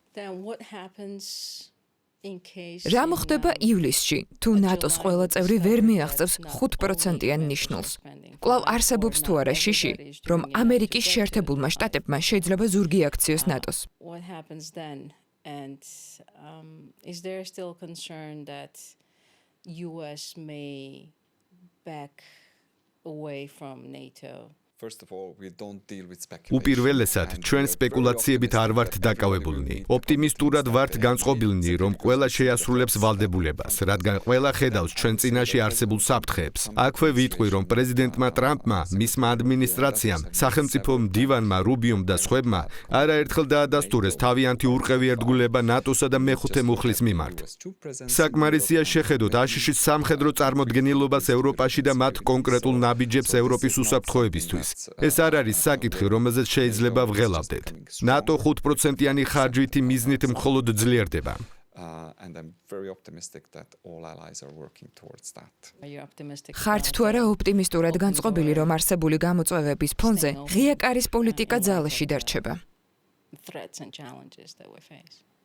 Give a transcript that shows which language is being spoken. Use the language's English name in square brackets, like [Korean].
[English] Then what happens in case [Georgian] რა მოხდება ივლისში, თუ ნატოს ყველა წევრი ვერ მიაღწევს 5%-იან ნიშნულს? კვლავ არსებობს თუ არა შიში, რომ ამერიკის შეერთებულმა შტატებმა შეიძლება ზურგი აქციოს ნატოს? [English] What happens then? And is there still concern that US may back away from NATO? First of all, we don't deal with speculation. [Georgian] უპირველესად, ჩვენ სპეკულაციებით არ ვართ დაკავებულნი. ოპტიმისტურად ვართ განწყობილნი, რომ ყველა შეასრულებს ვალდებულებას, რადგან ყველა ხედავს ჩვენ წინაშე არსებულ საფრთხეებს. აქვე ვიტყვი, რომ პრეზიდენტმა ტრამპმა, მისმა ადმინისტრაციამ, სახელმწიფო მდივანმა რუბიუმ და სხვებმა არაერთხელ დაადასტურეს თავიანთი ურყევი ერთგულება ნატოსა და მეხუთე მუხლის მიმართ. საკმარისია შეხედოთ აშშ-ის სამხედრო წარმოდგენილობას ევროპაში და მათ კონკრეტულ ნაბიჯებს ევროპის უსაფრთხოებისთვის. ეს არ არის საკითხი, რომელზეც შეიძლება ვღელავდეთ. ნატო 5%-იანი ხარჯვითი მიზნით მხოლოდ ძლიერდება. [English] And I'm very optimistic that all allies are working towards that. Are you optimistic? [Georgian] ხართ თუ არა ოპტიმისტურად განწყობილი, რომ არსებული გამოწვევების ფონზე ღია კარის პოლიტიკა ძალაში დარჩება? [English] Threats and challenges that we face.